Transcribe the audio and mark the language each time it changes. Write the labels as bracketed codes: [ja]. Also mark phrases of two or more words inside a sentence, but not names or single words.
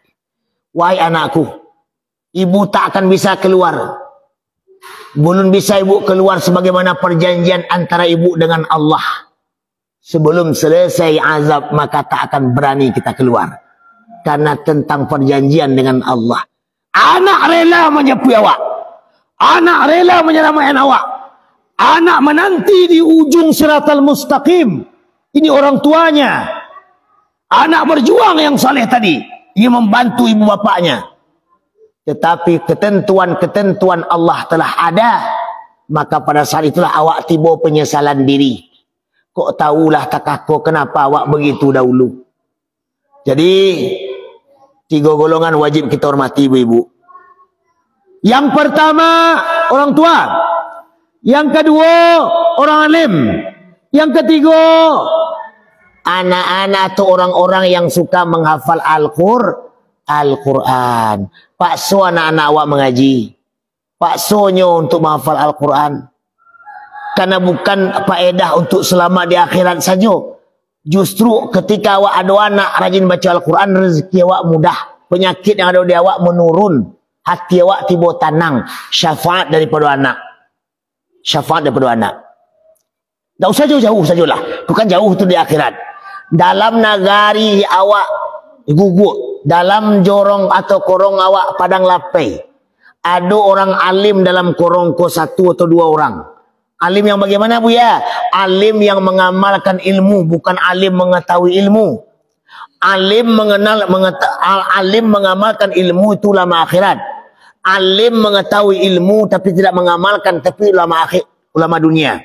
[id] Wahai anakku, ibu tak akan bisa keluar. Belum bisa ibu keluar sebagaimana perjanjian antara ibu dengan Allah. Sebelum selesai azab maka tak akan berani kita keluar. Karena tentang perjanjian dengan Allah. Anak rela menyepui awak. Anak rela menyelamatkan awak. Anak menanti di ujung Siratal Mustaqim. Ini orang tuanya. Anak berjuang yang saleh tadi. Ia membantu ibu bapaknya. Tetapi ketentuan-ketentuan Allah telah ada. Maka pada saat itulah awak tiba penyesalan diri. [min] Kok tahulah takako kenapa awak begitu dahulu. [id] Jadi 3 golongan wajib kita hormati ibu-ibu. Yang pertama orang tua. Yang kedua, orang alim. Yang ketiga, anak-anak atau orang-orang yang suka menghafal Al-Quran. Paksa anak-anak awak mengaji. Paksanya untuk menghafal Al-Quran. Karena bukan faedah untuk selamat di akhirat saja. Justru ketika awak ada anak rajin baca Al-Quran, rezeki awak mudah. Penyakit yang ada di awak menurun. Hati awak tiba tenang. Syafaat daripada anak. Syafaat daripada anak. Tak usah jauh-jauh sajalah. Bukan jauh tu di akhirat. Dalam nagari awak gugur. Dalam jorong atau korong awak padang lapai. Ada orang alim dalam korong ko 1 atau 2 orang. Alim yang bagaimana bu ya? Alim yang mengamalkan ilmu, bukan alim mengetahui ilmu. Alim alim mengamalkan ilmu itu ulama akhirat. Alim mengetahui ilmu tapi tidak mengamalkan, tapi ulama dunia.